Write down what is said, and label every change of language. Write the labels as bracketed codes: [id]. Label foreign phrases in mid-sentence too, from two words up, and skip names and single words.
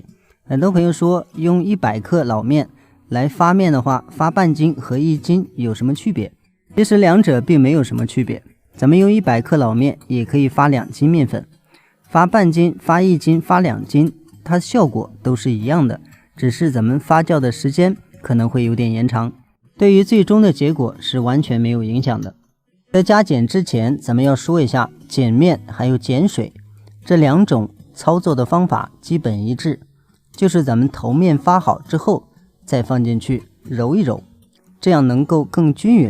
[zh] 很多朋友说用100克老面来发面的话，发半斤和1斤有什么区別？其實兩者並沒有什麼區別。咱們用100克老面也可以發2斤面粉，發半斤、發1斤、發2斤，它效果都是一樣的，只是咱們發酵的時間可能會有點延長，對於最終的結果是完全沒有影響的。在加鹼之前，咱們要說一下鹼面還有鹼水這兩種操作的方法基本一致，就是咱們頭面發好之後再放進去揉一揉，這樣能夠更均勻。